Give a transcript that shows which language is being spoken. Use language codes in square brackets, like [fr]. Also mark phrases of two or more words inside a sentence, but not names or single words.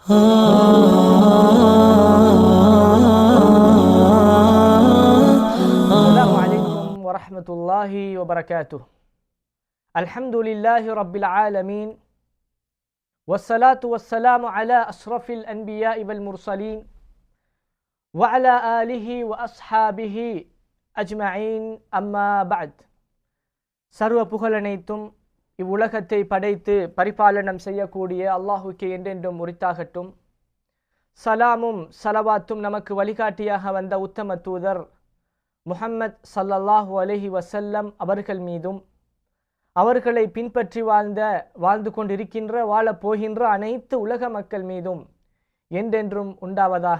[ar] السلام عليكم ورحمة الله وبركاته. الحمد لله رب العالمين. والصلاة والسلام على أشرف الأنبياء والمرسلين وعلى آله وأصحابه أجمعين أما بعد. [ta] சர்வ புகழனைத்தும் இவ்வுலகத்தை படைத்து பரிபாலனம் செய்யக்கூடிய அல்லாஹுக்கே என்றென்றும் உரித்தாகட்டும். சலாமும் சலவாத்தும் நமக்கு வழிகாட்டியாக வந்த உத்தம தூதர் முஹம்மத் [ar] صلى الله عليه وسلم [ta] அவர்கள் மீதும், அவர்களை பின்பற்றி வாழ்ந்து கொண்டிருக்கின்ற வாழப் போகின்ற அனைத்து உலக மக்கள் மீதும் என்றென்றும் உண்டாவதாக.